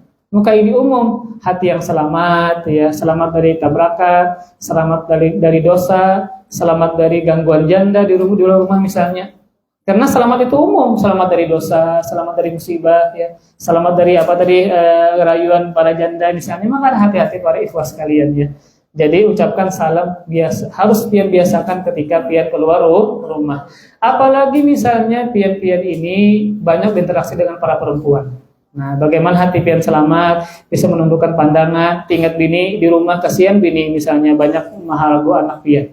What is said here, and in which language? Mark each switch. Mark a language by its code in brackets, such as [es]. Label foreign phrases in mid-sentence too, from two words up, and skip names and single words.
[id] Maka ini umum, hati yang selamat, ya, selamat dari tabrakan, selamat dari dosa, selamat dari gangguan janda di rumah misalnya. Karena selamat itu umum, selamat dari dosa, selamat dari musibah, ya, selamat dari apa tadi rayuan para janda misalnya. Maka hati-hati para ikhwas sekalian, ya. Jadi ucapkan salam biasa, harus pian biasakan ketika pian keluar rumah. Apalagi misalnya pian-pian ini banyak berinteraksi dengan para perempuan. Nah, bagaimana hati pian selamat, bisa menundukkan pandangan, ingat bini di rumah, kasihan bini misalnya banyak maharagu anak pian.